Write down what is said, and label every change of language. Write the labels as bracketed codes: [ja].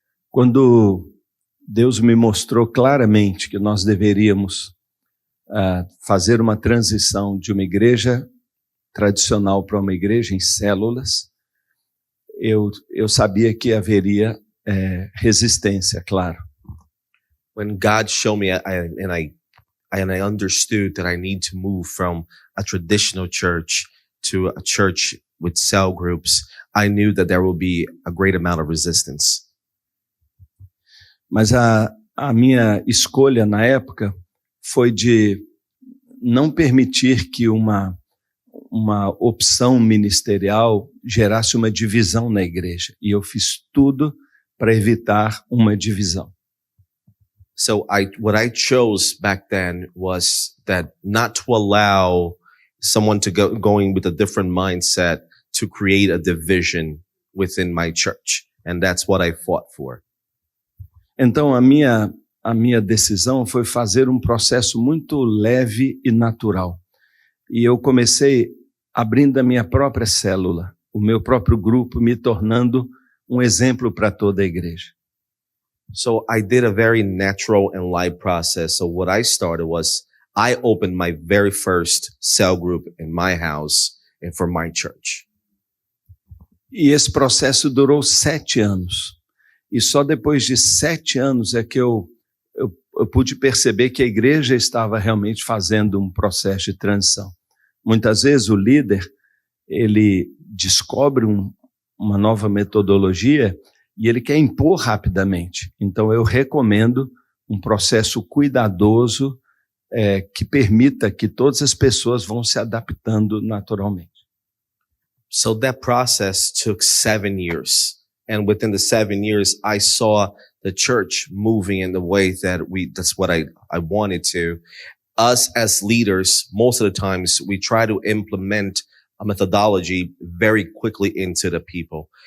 [pt] Quando Deus me mostrou claramente que nós deveríamos fazer uma transição de uma igreja tradicional para uma igreja em células, eu sabia que haveria resistência, claro. [en] When God showed me, and I understood that I need to move from a traditional church to a church with cell groups, I knew that there would be a great amount of resistance. [pt] Mas a minha escolha na época foi de não permitir que uma opção ministerial gerasse uma divisão na igreja. E eu fiz tudo para evitar uma divisão. [en] So what I chose back then was that not to allow someone to going with a different mindset to create a division within my church. And that's what I fought for. [pt] Então a minha decisão foi fazer um processo muito leve e natural. E eu comecei abrindo a minha própria célula, o meu próprio grupo, me tornando um exemplo para toda a igreja. [en] So I did a very natural and light process. So what I started was I opened my very first cell group in my house and for my church. [pt] E esse processo durou 7 anos. E só depois de 7 anos é que eu pude perceber que a igreja estava realmente fazendo um processo de transição. Muitas vezes o líder, ele descobre uma nova metodologia e ele quer impor rapidamente. Então eu recomendo um processo cuidadoso que permita que todas as pessoas vão se adaptando naturalmente. [en] So that process took 7 years. And within the 7 years, I saw the church moving in the way that's what I wanted to. Us as leaders, most of the times we try to implement a methodology very quickly into the people.